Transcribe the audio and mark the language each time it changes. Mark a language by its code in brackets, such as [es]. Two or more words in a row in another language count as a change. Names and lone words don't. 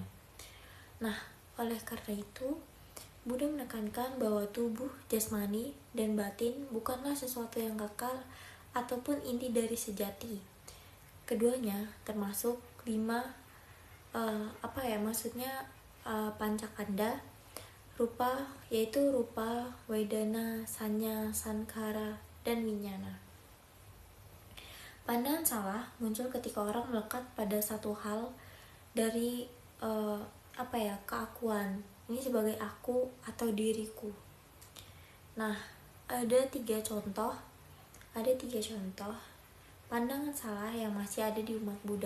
[id] Nah, oleh karena itu, Buddha menekankan bahwa tubuh, jasmani, dan batin bukanlah sesuatu yang kekal ataupun inti dari sejati. Keduanya termasuk 5 pancakanda, rupa, yaitu [pi] rupa, wedana, sanya, sankhara, [id] dan winyana. Pandangan salah muncul ketika orang melekat pada satu hal dari keakuan. Ini sebagai aku atau diriku. Nah, ada tiga contoh pandangan salah yang masih ada di umat Buddha.